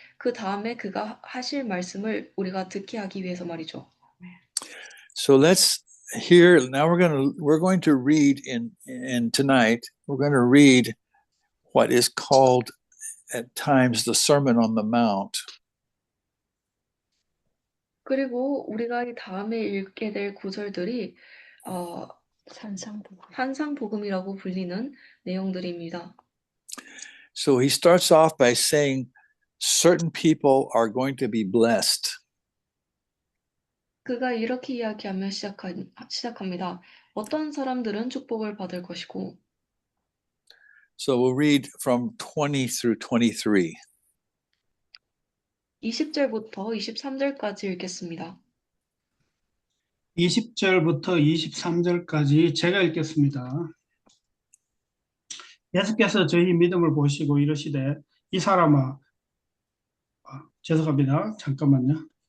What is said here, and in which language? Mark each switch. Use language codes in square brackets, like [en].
[ko] 그 다음에 그가 하실 말씀을 우리가 듣게 하기 위해서 말이죠. [en] So let's hear. Now we're going to read in tonight. We're going to read what is called at times the Sermon on the Mount. [ko] 그리고 우리가 이 다음에 읽게 될 구절들이 산상복음이라고 불리는 내용들입니다. [en] So he starts off by saying, certain people are going to be blessed. [ko] 그가 이렇게 이야기하며 시작합니다. 어떤 사람들은 축복을 받을 것이고 [en] So we'll read from 20 through 23. [ko] 20절부터 23절까지 읽겠습니다. 20절부터 23절까지 제가 읽겠습니다. 예수께서 저희 믿음을 보시고 이르시되 이 사람아, 죄송합니다. 잠깐만요.